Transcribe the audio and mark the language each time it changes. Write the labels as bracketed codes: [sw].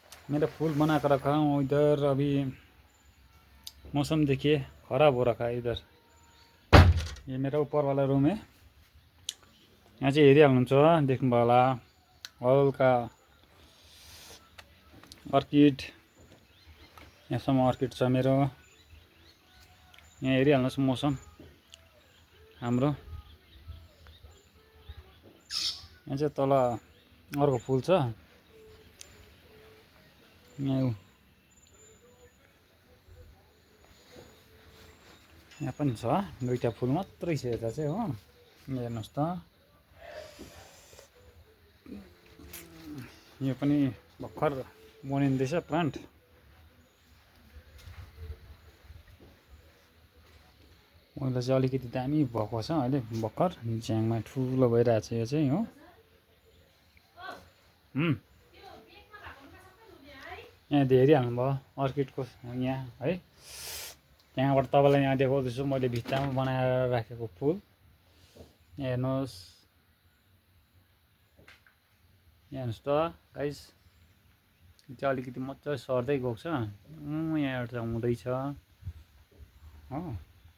[hi] मेरा फूल बना कर रखा हूँ इधर। अभी मौसम देखिए खराब हो रखा है इधर। ये मेरा ऊपर वाला रूम है। [ne] यहाँ चाहिँ हेरिहाल्नुहुन्छ देख्नुभयो होला हल्का अर्किड। यहाँसम्म अर्किड छ मेरो। यहाँ हेरिहाल्नुहोस् मौसम हाम्रो। यहाँ चाहिँ तल अर्को फुल छ। यहाँ पनि छ दुईटा फुल मात्रै छ यता चाहिँ हो। हेर्नुहोस् त यो पनि भर्खर बनिँदैछ प्लान्ट। पहिला चाहिँ अलिकति दामी भएको छ अहिले भर्खर झ्याङमा ठुलो भइरहेछ यो चाहिँ हो। यहाँ हेरिहाल्नु भयो अर्किडको यहाँ है। त्यहाँबाट तपाईँलाई यहाँ देखाउँदैछु मैले भित्तामा बनाएर राखेको फुल। हेर्नुहोस् हेर्नुहोस् त गाइस यो चाहिँ अलिकति मजाले सर्दै गएको छ। यहाँ एउटा हुँदैछ हो।